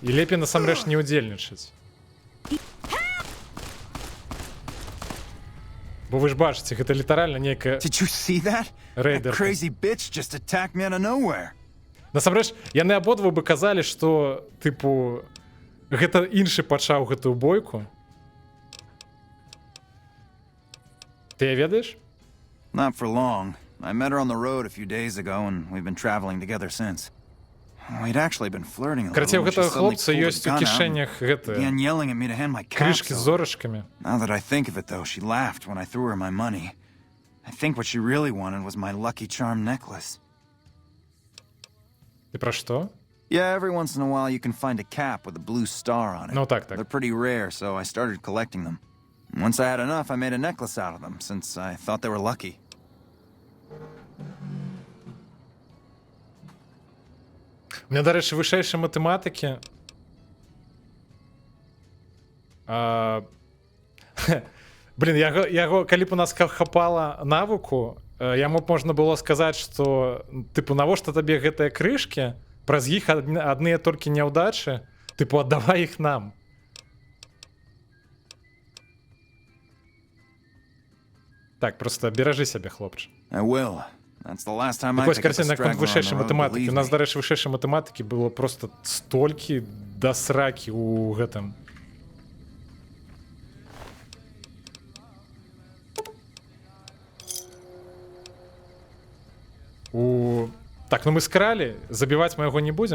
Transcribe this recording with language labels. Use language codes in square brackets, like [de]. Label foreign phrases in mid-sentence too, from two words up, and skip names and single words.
[be] І лепей насамрэч не удзельнічаць. Бо вы ж бачыце, гэта літаральна нейкая рэйдерка. Насамрэч, яны абодва бы казалі, што, тыпу, гэта іншы пачаў гэтую бойку. Ты ведаеш? [en] Not for long. I met her on the road a few days ago, and we've been traveling together since. We'd actually been flirting a little. [be] Карацей, у гэтага хлопца ёсць у кішэнях гэтыя крышкі з зорачкамі. [en] Now that I think of it, though, she laughed when I threw her my money. I think what she really wanted was my Lucky Charm necklace. [be] Ты пра што? [en] Yeah, every once in a while you can find a cap with a blue star on it. [be] Ну так. [en] They're pretty rare, so I started collecting them. Once I had enough, I made a necklace out of them, since I thought they were lucky. [ru] У меня, [be] дарэчы, вышэйшай матэматыкі. Блин, яго, калі б у нас хапала навыку, яму б можна было сказаць, што, тыпу, навошта табе гэтыя крышкі, праз іх адныя толькі няўдачы, тыпу, аддавай іх нам. Так, просто беражы сябе, хлопча. [en] I will. That's the last time I [be] Вось, [en] pick up a [be] карацей, наконт [en] straggler on [be] вышэйшай [en] the road, [be] матэматыкі. [en] believe [be] У нас, [en] me. [be] дарэчы, вышэйшай матэматыкі было просто столькі да сракі ў гэтым. Так, ну мы скралі, забіваць мы яго не будзем.